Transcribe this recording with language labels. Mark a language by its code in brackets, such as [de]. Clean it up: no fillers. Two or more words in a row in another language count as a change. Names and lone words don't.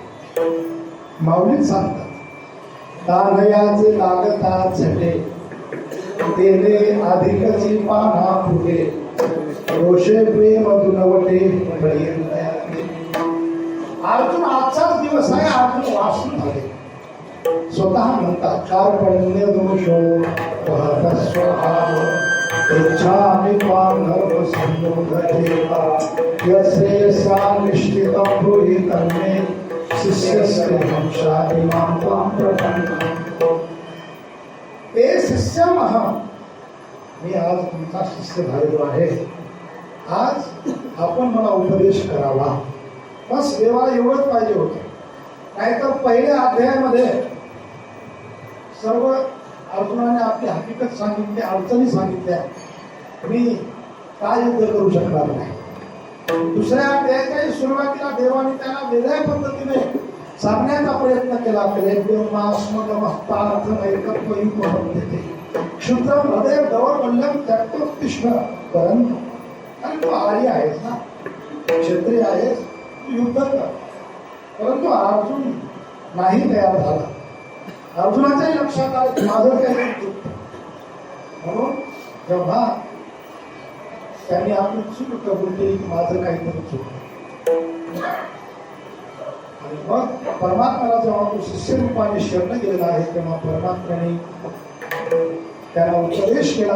[mr] माऊलीत सांगतात, तानयाचे लागता झटे तेले अधिकची पाना फुटे रोषे प्रेम दुनवटे. अर्जुन आजचाच दिवस आहे. अर्जुन वासरू झाले. [sa] स्वतः म्हणतात कार्पण्य दोषो इच्छामि त्वां धर्म संयोगतेता यश्रेयसा निश्चितं ब्रूहि तन्मे शिष्यस्तेहं शाधि मां त्वां प्रपन्नम्. ते शिष्यम अहं, [mr] मी आज तुमचा शिष्य झालेलो आहे. आज आपण मला उपदेश करावा. बस देवाला एवढंच पाहिजे होतं. नाहीतर पहिल्या अध्यायामध्ये सर्व अर्जुनाने आपली हकीकत सांगितली, अडचणी सांगितल्या. मी काय युद्ध करू शकणार नाही. दुसऱ्या अध्यायाच्या सुरुवातीला देवाने त्याला वेगळ्या पद्धतीने सांगण्याचा प्रयत्न केला. [sa] क्षुद्रम हृदय दौर्बल्यम त्यक्तोत्तिष्ठ परंतु. [mr] आणि तू आर्य आहेस ना, क्षत्रिय आहेस, तू युद्ध कर. परंतु अर्जुन नाही तयार झाला. अर्जुनाच्याही लक्षात आलं माझं काही चूक. म्हणून जेव्हा त्यांनी आपली चूक कबूल केली की माझं काहीतरी चूक, आणि मग परमात्म्याला जेव्हा तो शिष्य रूपाने शरण गेलेला आहे तेव्हा परमात्म्याने त्याला उपदेश केला.